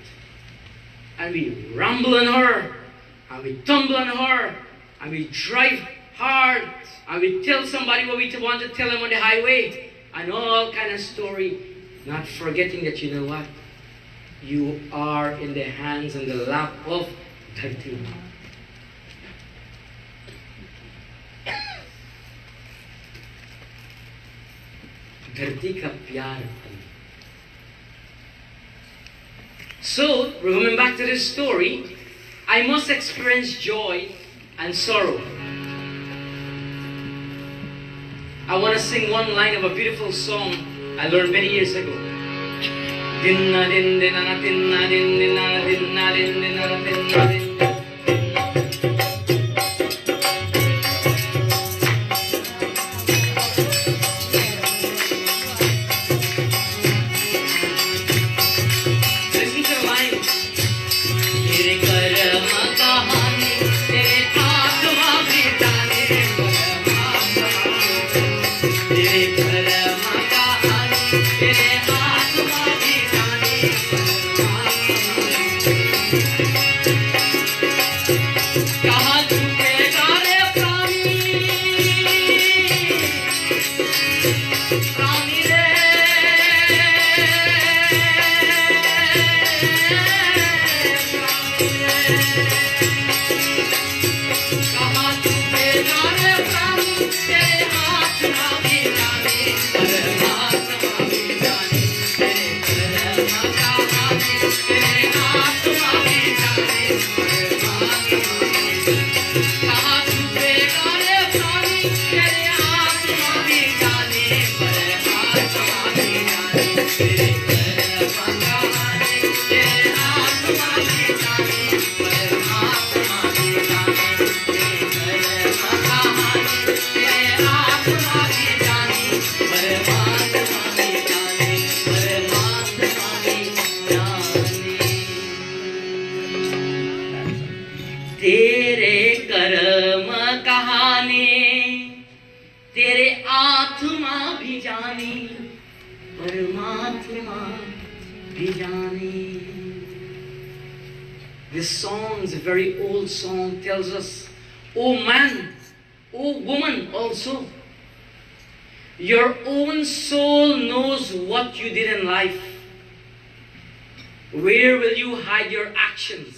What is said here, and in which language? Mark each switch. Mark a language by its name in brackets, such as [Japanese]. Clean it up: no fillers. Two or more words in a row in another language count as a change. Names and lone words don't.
[English] And we rumble on her, and we tumble on her, and we drive hard, and we tell somebody what we want to tell them on the highway, and all kind of story, not forgetting that, you know what? You are in the hands and the lap of Dharti. [Hindi] धरती का प्यार. [English] So, coming back to this story, I must experience joy and sorrow. I want to sing one line of a beautiful song I learned many years ago. Dinna din dinna dinna din dinna dinna din dinna dinna din. Listen to the line. [Hindi] तेरे कर्म कहानी, तेरे आत्मा भी जाने, तेरे कर्म कहानी, तेरे आत्मा भी जाने. कहाँ छुपेगा रे प्राणी, प्राणी रे. कहाँ छुपेगा रे प्राणी, तेरे आत्मा भी जाने, परमात्मा भी जाने, तेरे कर्म कहानी, तेरे आत्मा भी जाने, परमात्मा भी जाने. कहाँ छुपेगा रे प्राणी, तेरे आत्मा भी जाने, परमात्मा भी जाने, तेरे कर्म कहानी, तेरे आत्मा भी जाने, परमात्मा भी जाने, तेरे कर्म कहानी, तेरे आत्मा भी जाने, परमात्मा भी जाने, परमात्मा भी जाने. तेरे कर्म कहानी, तेरे आत्मा भी जाने, परमात्मा भी जाने. [English] This song is a very old song, tells us, oh man, oh woman also, your own soul knows what you did in life. Where will you hide your actions?